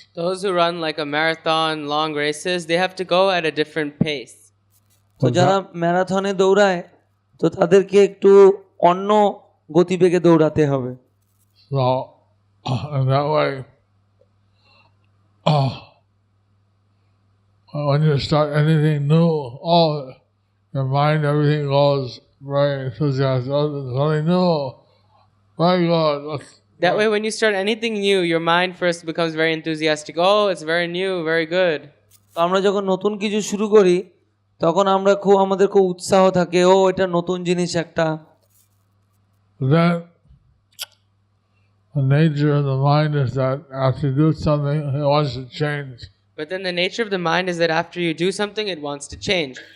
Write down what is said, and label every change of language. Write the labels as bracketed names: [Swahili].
[English] Those who run like a marathon, long races, they have to go at a different pace. [Bangla] তো যারা ম্যারাথনে দৌড়ায় তো তাদেরকে একটু অন্য গতিবেগে দৌড়াতে হবে। [English] So in that way, when you start anything new, your mind, everything goes very enthusiastic. Oh, there's something new. Very good. That way, when you start anything new, your mind first becomes very enthusiastic. Oh, it's very new, very good. [Bangla] তো আমরা যখন নতুন কিছু শুরু করি তখন আমাদের খুব উৎসাহ থাকে, ও এটা নতুন জিনিস একটা। [English] Then the nature of the mind is that after you do something, it wants to change. But then the nature of the mind is that after you do something, it wants to change.